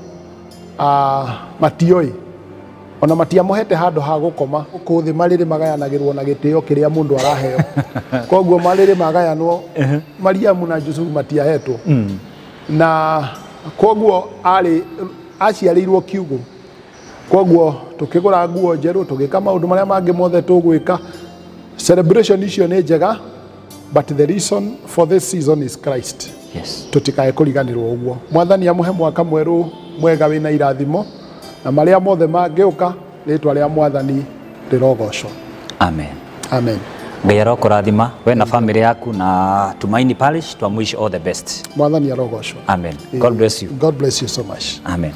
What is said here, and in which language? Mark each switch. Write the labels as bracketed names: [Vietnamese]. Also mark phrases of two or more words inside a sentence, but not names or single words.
[Kikuyu] matioi ona matiamuhete handu ha gukoma kuthi mariri magayanagirwo na gitio kiria mundu araheo koguo mariri magayanwo Mariamu na Yusufu matiahetwo na koguo aciarĩirwo kiugo, koguo tukigura nguo njeru tugika maundu maria mangi mothe tugwika. Celebration icio ni njega, [English] but the reason for this season is Christ. Yes. [Kikuyu] Tutikae kuriganirwo uguo. Mwathani amuhe mwaka mweru mwega wina irathimo, na maria mothe mangiuka ritwa ria Mwathani rirogocwo. Amen. Amen. Ngai arokurathima we na family yaku na Tumaini Parish, twa wish [English] all the best. [Kikuyu] Mwathani arogocwo. [English] Amen. God bless you. God bless you so much. Amen.